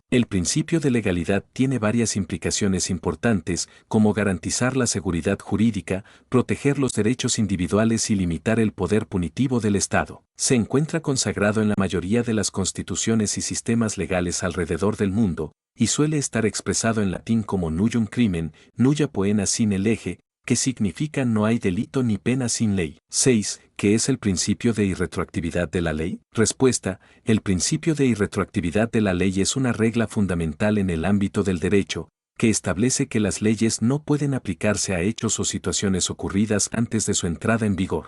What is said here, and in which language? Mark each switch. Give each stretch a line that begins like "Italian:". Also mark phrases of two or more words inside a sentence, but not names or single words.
Spanish: El principio de legalidad tiene varias implicaciones importantes, como garantizar la seguridad jurídica, proteger los derechos individuales y limitar el poder punitivo del Estado. Se encuentra consagrado en la mayoría de las constituciones y sistemas legales alrededor del mundo, y suele estar expresado en latín como
Latin: nullum crimen, nulla poena sine lege,
Spanish: que significa no hay delito ni pena sin ley. 6. ¿Qué es el principio de irretroactividad de la ley? Respuesta: el principio de irretroactividad de la ley es una regla fundamental en el ámbito del derecho, que establece que las leyes no pueden aplicarse a hechos o situaciones ocurridas antes de su entrada en vigor.